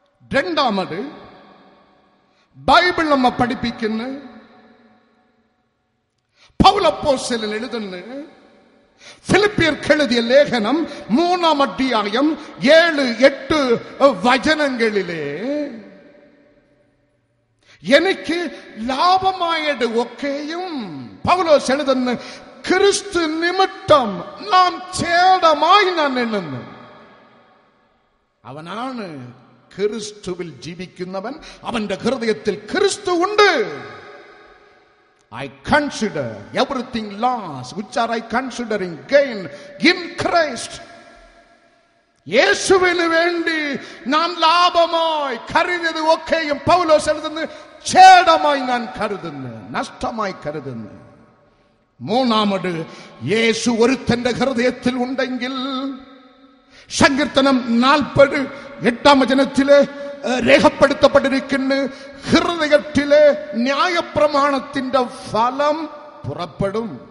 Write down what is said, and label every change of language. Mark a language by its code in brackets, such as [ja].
[ml] രണ്ടാമത് ബൈബിൾ നമ്മെ പഠിപ്പിക്കുന്നു, പൗലപ്പോസ്തലൻ എഴുതുന്നു, ഫിലിപ്പിയർക്ക് എഴുതിയ ലേഖനം 3-ാം അധ്യായം 7-8 വചനങ്ങളിലെ എനിക്ക് ലാഭമായത് ഒക്കെയും പൗലോസ് എഴുതുന്നു, ക്രിസ്തു നിമിത്തം നാം ഛേദമായി ഞാൻ എണ്ണുന്നു. അവനാണ് ക്രിസ്തുവിൽ ജീവിക്കുന്നവൻ, അവന്റെ ഹൃദയത്തിൽ ക്രിസ്തു ഉണ്ട്. [en] I consider everything loss which are I considering gain in Christ. [ml] യേശുവിന് വേണ്ടി നാം ലാഭമായി കരുതിയത് ഒക്കെയും പൗലോസ് എഴുതുന്നു, ഛേദമായി ഞാൻ കരുതുന്നു, നഷ്ടമായി കരുതുന്നു. മൂന്നാമത്, യേശു ഒരുത്തന്റെ ഹൃദയത്തിൽ ഉണ്ടെങ്കിൽ, സങ്കീർത്തനം 40-8 വചനത്തില് രേഖപ്പെടുത്തപ്പെട്ടിരിക്കുന്നു, ഹൃദയത്തിലെ ന്യായപ്രമാണത്തിന്റെ ഫലം പുറപ്പെടും.